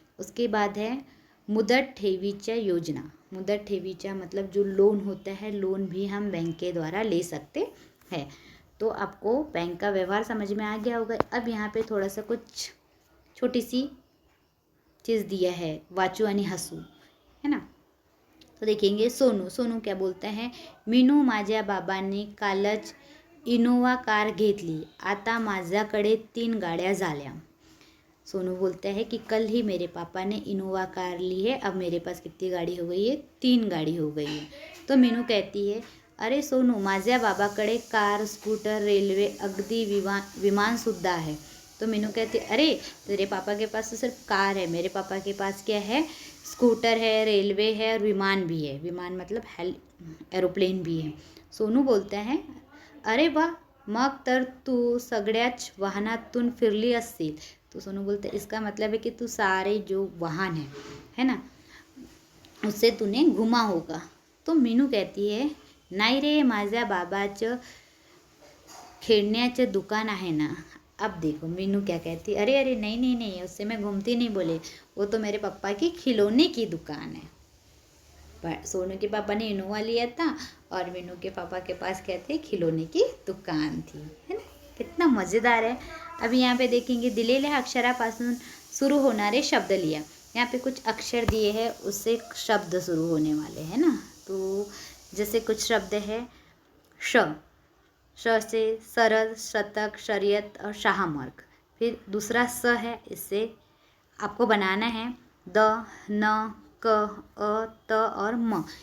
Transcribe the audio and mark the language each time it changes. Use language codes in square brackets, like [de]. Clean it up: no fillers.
[hi] उसके बाद है मुदत ठेवीच्या योजना। मुदत ठेवीच्या मतलब जो लोन होता है, लोन भी हम बैंक के द्वारा ले सकते हैं। तो आपको बैंक का व्यवहार समझ में आ गया होगा। अब यहाँ पे थोड़ा सा कुछ छोटी सी चीज़ दिया है, [mr] वाचू आणि हसू, [hi] है ना। तो देखेंगे सोनू, सोनू क्या बोलता है, [mr] मीनू माझ्या बाबांनी कालच इनोवा कार घेतली, आता माझ्याकडे 3 गाड्या झाल्या। [hi] सोनू बोलता है कि कल ही मेरे पापा ने इनोवा कार ली है, अब मेरे पास कितनी गाड़ी हो गई है? 3 गाड़ी हो गई है। तो मीनू कहती है, [mr] अरे सोनू, माझ्या बाबाकडे कार, स्कूटर, रेल्वे, अगदी विमानसुद्धा है। [hi] तो मीनू कहती है, अरे तेरे पापा के पास तो सिर्फ कार है, मेरे पापा के पास क्या है? स्कूटर है, रेलवे है और विमान भी है। विमान मतलब एरोप्लेन भी है। सोनू बोलता है, [mr] अरे वाह, मग तर तू सगळ्याच वाहनातून फिरली असतील। [hi] तो सोनू बोलते इसका मतलब है कि तू सारे जो वाहन है ना, उससे तूने घुमा होगा। तो मीनू कहती है, [mr] नाही रे, माझ्या बाबाचं खेळण्याचं दुकान आहे ना। [hi] अब देखो मीनू क्या कहती है, अरे अरे नहीं नहीं नहीं, उससे मैं घूमती नहीं, बोले वो तो मेरे पापा की खिलौने की दुकान है। पर सोनू के पापा ने इनोवा लिया था और मीनू के पापा के पास क्या थे? खिलौने की दुकान थी, है ना। कितना मज़ेदार है। अभी यहाँ पे देखेंगे [mr] दिलेल्या अक्षरापासून सुरू होणारे शब्द लिया। [hi] यहाँ पे कुछ अक्षर दिए हैं, उससे शब्द शुरू होने वाले हैं ना। तो जैसे कुछ शब्द है श से सरल, शतक, शरीयत और शाहमर्ग। फिर दूसरा स है, इससे आपको बनाना है द, न, क, अ, त और म।